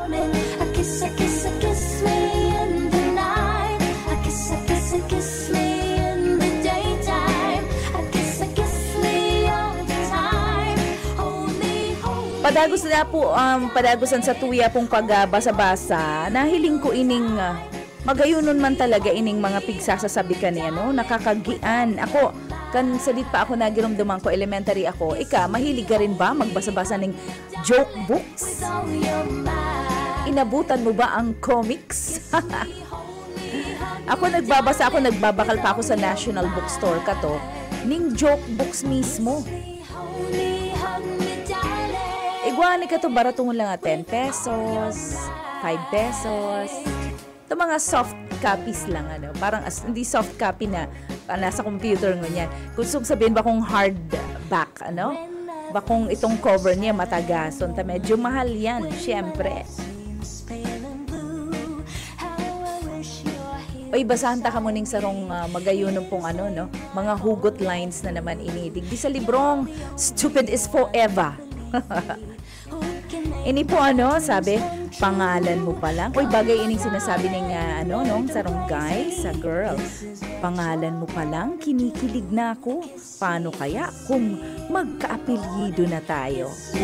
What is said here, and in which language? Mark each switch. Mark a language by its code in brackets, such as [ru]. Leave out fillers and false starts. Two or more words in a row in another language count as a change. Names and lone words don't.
[bik] Padagusan sa tuya pong pagbasa-basa, nahiling ko ining magayunon man talaga ining mga pigsasasabi ka niya, nakakagian. Ako, kan salit pa ako nagiramdaman ko, elementary ako, [tl] mahilig ka rin ba magbasa-basa ng joke books? [bik] Inabutan mo ba ang comics? Nagbabakal pa ako sa National Bookstore kato, ning [en] joke books [bik] mismo. Igwani ka to baratungon lang 10 pesos, 5 pesos. [tl] Ito mga soft copies lang parang hindi soft copy na nasa computer ngunyan. Kung sabihin ba kung hardback ba kung itong cover niya matagason ta medyo mahal yan, syempre. [bik] Oy, basahan ta ka muning sarong magayunon pong mga [en] hugot lines [bik] na naman inidig. Di sa librong Stupid is Forever. Ini po sabi, pangalan mo pa lang. Uy, bagay ining sinasabi ng sarong guy sa girl. [tl] Pangalan mo pa lang, kinikilig na ako. Paano kaya kung magkaapelyido na tayo?